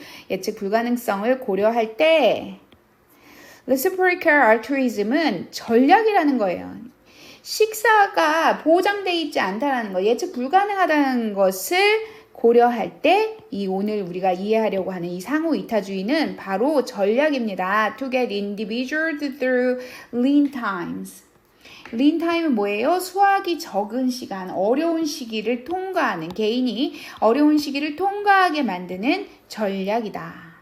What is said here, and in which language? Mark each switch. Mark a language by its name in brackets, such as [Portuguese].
[Korean] 예측 불가능성을 고려할 때 reciprocal altruism은 전략이라는 거예요. 식사가 보장되어 있지 않다는 것, 예측 불가능하다는 것을 고려할 때 이 오늘 우리가 이해하려고 하는 이 상호 이타주의는 바로 전략입니다. [English] To get individuals through lean times. [Korean] lean time은 뭐예요? 수확이 적은 시간, 어려운 시기를 통과하는, 개인이 어려운 시기를 통과하게 만드는 전략이다.